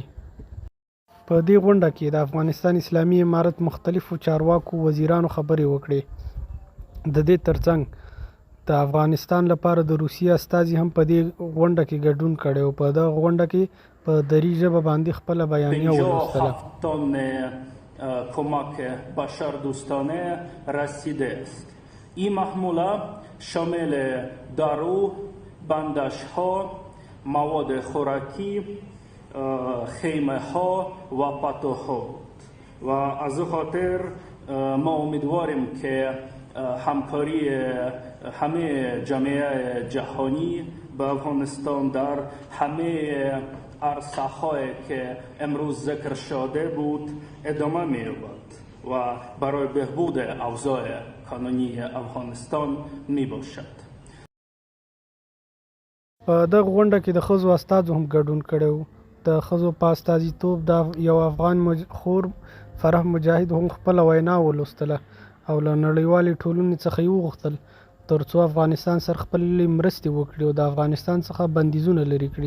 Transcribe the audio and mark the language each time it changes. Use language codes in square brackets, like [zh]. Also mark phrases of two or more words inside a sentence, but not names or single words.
[ps] په دې غونډه کې د افغانستان اسلامي امارت مختلفو چارواکو وزیرانو خبرې وکړې. د دې ترڅنګ د افغانستان لپاره د روسیې استازي هم په دې غونډه کې ګډون کړی او په دغه غونډه کې په دری ژبه باندې خپله بیانیه ولوستله. [fa] 57 تن کمک بشردوستانه رسیده است. این محموله شامل دارو، بندش ها، مواد خوراکی، خیمه ها و پتوها بود و از خاطر ما امیدواریم که همکاری همه جامعه جهانی به افغانستان در همه عرصه هایی که امروز ذکر شده بود ادامه می‌یابد و برای بهبود اوضاع قانونی افغانستان می باشد. [ps] په دغه غونډه کې د ښځو استازو هم ګډون کړی و. د ښځو په استازیتوب د یو افغان خور فرح مجاهد هم خپله وینا ولوستله او له نړیوالې ټولنې څخه یې وغوښتل تر څو افغانستان سره خپلې مرستې وکړي او د افغانستان څخه بندیزونه لرې کړي.